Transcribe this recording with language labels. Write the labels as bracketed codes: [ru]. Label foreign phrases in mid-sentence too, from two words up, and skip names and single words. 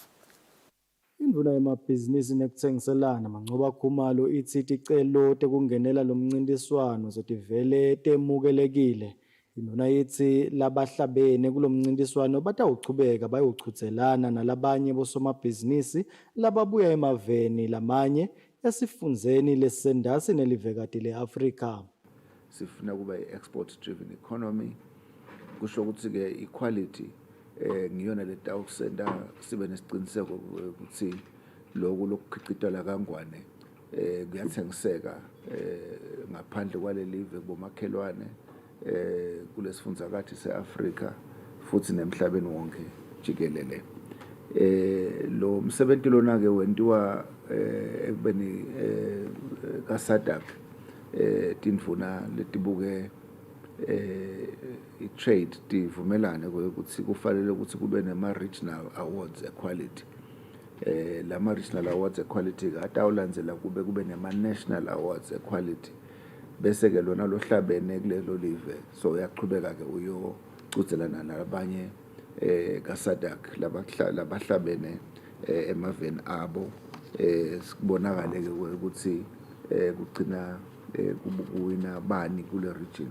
[ss] Indvuna yemabhizinisi nekutsengiselana manqoba khumalo ithi ticelo tekungenela lo mncintiswano zotivele temukelekile. Indvuna yithi labahlabene kulo mncintiswano batawuchubeka bayochutselana nalabanye bosomabhizinisi lababuya emaveni lamanye esifundzeni lesendasi nelivekati le-Afrika. Sifuna kuba i- [en] export driven economy [ss] kusho ukuthi ke equality ngiyona letawusenda sibe nesiqiniseko ukuthi lokho lokukhicitela kangwane kuyathengiseka ngaphandle kwalelive bomakhelwane kulesifundzakathi seAfrika futhi nemhlabeni wonke jikelele. Lo msebenzi lona ke wentiwa ekubeni kaSADC tindvuna letibuke i-trade tivumelane ukuthi kufanele ukuthi kube nema- [en] regional awards equality. [ss] Lama- [en] regional awards equality [ss] atawulandzela kube nema- [en] national awards equality. [ss] Bese-ke lona lohlabene kulelo live so uyaqhubeka ke uyochudzelana nalabanye kaSADC labahlabene emaveni abo sikubonakale ke ukuthi kugcina kuwina bani kule region.